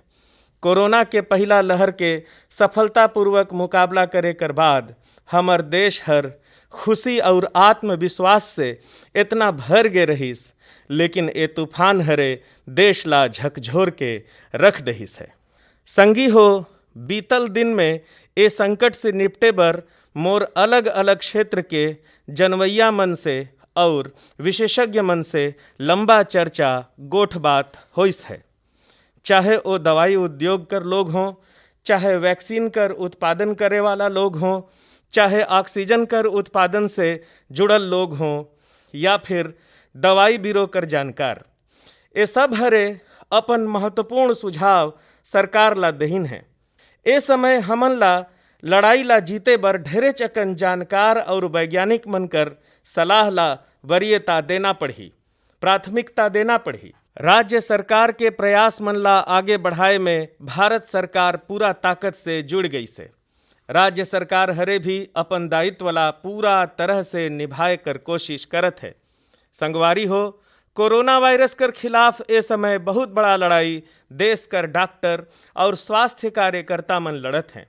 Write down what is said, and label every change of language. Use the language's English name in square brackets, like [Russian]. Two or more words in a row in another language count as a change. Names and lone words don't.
[Chhattisgarhi] कोरोना के पहला लहर के सफलतापूर्वक मुकाबला करे कर बाद हमर देश हर खुशी और आत्मविश्वास से इतना भर गे रहीस, लेकिन ए तूफान हरे देश ला झकझोर के रख दहिस है। संगी हो, बीतल दिन में ए संकट से निपटे बर मोर अलग अलग क्षेत्र के जनवैया मन से और विशेषज्ञ मन से लंबा चर्चा गोठ बात होइस है। चाहे वो दवाई उद्योग कर लोग हों, चाहे वैक्सीन कर उत्पादन करे वाला लोग हों, चाहे ऑक्सीजन कर उत्पादन से जुड़ल लोग हों, या फिर दवाई बीरो कर जानकार, ये सब हरे अपन महत्वपूर्ण सुझाव सरकार ला दहीन है। ए समय हमन ला लड़ाई ला जीते बर ढेरे चकन जानकार और वैज्ञानिक मन कर सलाह ला वरीयता देना पड़ी, प्राथमिकता देना पड़ी। राज्य सरकार के प्रयास मन ला आगे बढ़ाए में भारत सरकार पूरा ताकत से जुड़ गई से। राज्य सरकार हरे भी अपन दायित्व ला पूरा तरह से निभाए कर कोशिश करत है। संगवारी हो, कोरोना वायरस कर खिलाफ ए समय बहुत बड़ा लड़ाई देश कर डॉक्टर और स्वास्थ्य कार्यकर्ता मन लड़त हैं।